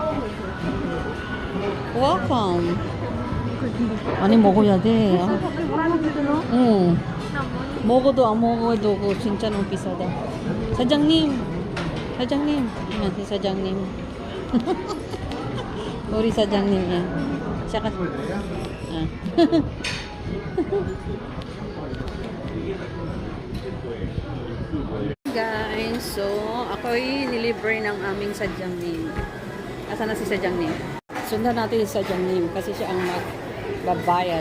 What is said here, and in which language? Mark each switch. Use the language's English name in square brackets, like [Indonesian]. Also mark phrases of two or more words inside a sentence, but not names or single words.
[Korean] welcome. 많이 먹어야 돼. 응. 먹어도 안 먹어도 그거 진짜 너무 비싸다. 사장님. 사장님. si 사장님. 우리 사장님이야. [Filipino] Siya ka. Ah. Guys, so ako'y nilibre ng aming sadyangnim. Asa na si sadyangnim? Sundan natin si sadyangnim kasi siya ang magbabayad.